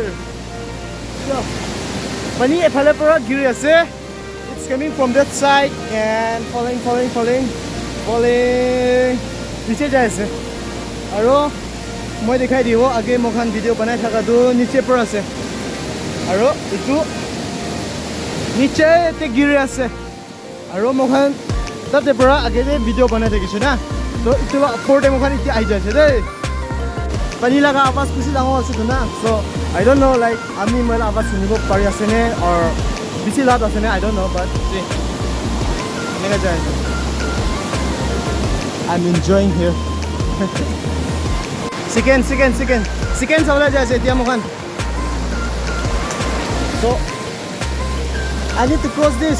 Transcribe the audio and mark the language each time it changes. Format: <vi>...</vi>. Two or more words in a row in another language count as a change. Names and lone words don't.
<en>So,</en> <nag>pani ephale pura giri ase.</nag> <en>It's coming from that side and falling.</en> <nag>Niche jai ase. Aro moi dekhai dibo age mokhan video banai thaka tu niche pura ase. Aro itu niche te giri ase. Aro mokhan tate pura age de video banai thakisu na. So itu la upper de mokhan iti ai jaise de. Pani laga awas kusi dango ase tu na.</nag> <en>So I don't know like</en> <nag>ami moila awas sunibo pari ase ne or bisi lat ase ne</nag> <en>I don't know but see.</en> <nag>Nega jai.</nag> <en>I'm enjoying here.</en> <nag>Second sabla jaise tia mokhan.</nag> <en>So I need to cross this.</en>